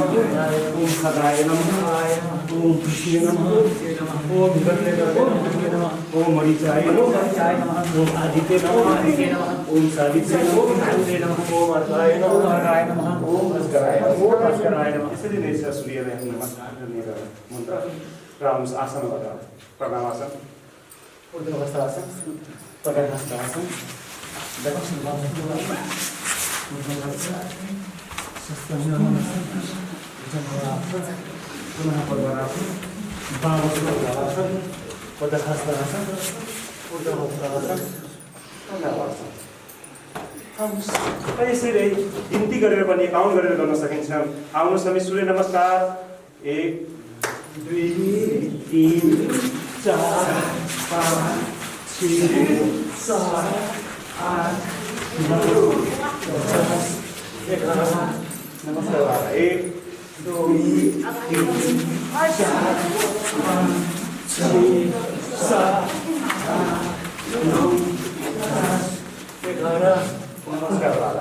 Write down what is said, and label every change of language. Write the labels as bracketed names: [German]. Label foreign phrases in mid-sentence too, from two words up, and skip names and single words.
[Sanskrit] ओम खगाय नमः। ओम कृष्णे नमः। ओम गणने नमः। ओम मरीचाय नमः। ओम आदित्य नमः। ओम सावित्रे नमः। ओम अर्काय नमः। ओम भास्कराय नमः। [Nepali] यसरी नै छ सूर्यलाई नमस्कार गर्ने मन्त्र। र आउनुहोस् आसनबाट प्रणामासन ऊर्ध्वहस्तासन पदहस्तासन दक्षिण बाहुहस्तासन पुनः पद्मासन बाहुहस्तासन पदहस्तासन ऊर्ध्वहस्तासन प्रणामासन। यसरी गिन्ती गरेर पनि काउन्ट गरेर गर्न सकिन्छ। आउनुहोस् हामी सूर्य नमस्कार 1 2 3 4 5 6 7 8 9 10 11 नमस्कार 1 2 3 4 5 6 7 8 9 10 11 नमस्कार वाला।